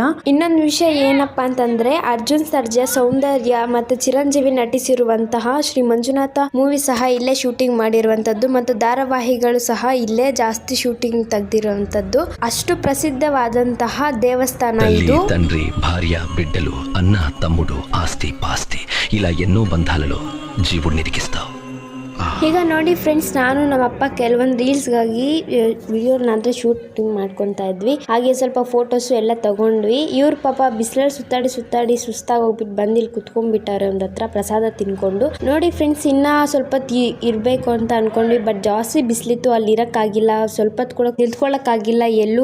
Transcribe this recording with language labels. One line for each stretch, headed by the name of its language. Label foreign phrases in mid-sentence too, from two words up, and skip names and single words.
Kannada: ಇನ್ನೊಂದು ವಿಷಯ ಏನಪ್ಪಾ ಅಂತಂದ್ರೆ, ಅರ್ಜುನ್ ಸರ್ಜಾ, ಸೌಂದರ್ಯ ಮತ್ತೆ ಚಿರಂಜೀವಿ ನಟಿಸಿರುವಂತಹ ಶ್ರೀ ಮಂಜುನಾಥ ಮೂವಿ ಸಹ ಇಲ್ಲೇ ಶೂಟಿಂಗ್ ಮಾಡಿರುವಂತದ್ದು, ಮತ್ತು ಧಾರಾವಾಹಿಗಳು ಸಹ ಇಲ್ಲೇ ಜಾಸ್ತಿ ಶೂಟಿಂಗ್ ತೆಗ್ದಿರುವಂತದ್ದು. ಅಷ್ಟು ಪ್ರಸಿದ್ಧವಾದಂತಹ ದೇವಸ್ಥಾನ ಇದು.
Telugu: తండ్రి భార్య బిడ్డలు అన్న తమ్ముడు ఆస్తి పాస్తి ఇలా ఎన్నో బంధాలలో జీవుడిని ఇరికిస్తావు.
Kannada: ಈಗ ನೋಡಿ ಫ್ರೆಂಡ್ಸ್, ನಾನು ನಮ್ಮಪ್ಪ ಕೆಲವೊಂದು ರೀಲ್ಸ್ಗಾಗಿ ವಿಡಿಯೋನಾದ್ರೆ ಶೂಟಿಂಗ್ ಮಾಡ್ಕೊತಾ ಇದ್ವಿ. ಹಾಗೆ ಸ್ವಲ್ಪ ಫೋಟೋಸು ಎಲ್ಲ ತಗೊಂಡ್ವಿ. ಇವ್ರ ಪಾಪ ಬಿಸಿಲಲ್ಲಿ ಸುತ್ತಾಡಿ ಸುಸ್ತಾಗಿ ಹೋಗ್ಬಿಟ್ಟು ಬಂದು ಇಲ್ಲಿ ಕುತ್ಕೊಂಡ್ಬಿಟ್ಟಾರೆ ಒಂದ್ ಹತ್ರ ಪ್ರಸಾದ ತಿನ್ಕೊಂಡು. ನೋಡಿ ಫ್ರೆಂಡ್ಸ್, ಇನ್ನ ಸ್ವಲ್ಪ ಇರ್ಬೇಕು ಅಂತ ಅನ್ಕೊಂಡ್ವಿ, ಬಟ್ ಜಾಸ್ತಿ ಬಿಸಿಲಿತ್ತು, ಅಲ್ಲಿ ಇರಕ್ಕಾಗಿಲ್ಲ, ಸ್ವಲ್ಪ ಹೊತ್ತು ಕೂಡ ನಿಂತ್ಕೊಳ್ಳಕ್ಕಾಗಿಲ್ಲ ಎಲ್ಲೂ.